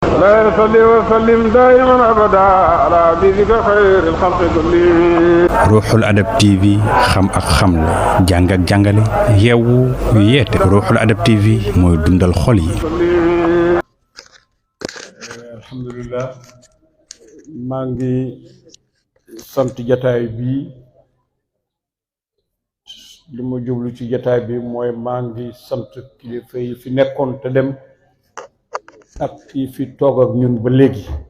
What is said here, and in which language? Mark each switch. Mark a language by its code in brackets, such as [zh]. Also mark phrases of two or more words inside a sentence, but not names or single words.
[ar] لا يصلي وسلم دائما ابدا على حبيبك خير الخلق كلهم. [wo] Ruuxul Adab TV xam ak xamle jàng ak jàngale yeewu yeete. Ruuxul Adab TV mooy dundal xol yi. alhamdulillah maa ngi sant jataay bi li ma jublu ci jataay bi mooy maa ngi sant kilifa yi fi nekkoon te dem ak kii fi toog ak ñun ba léegi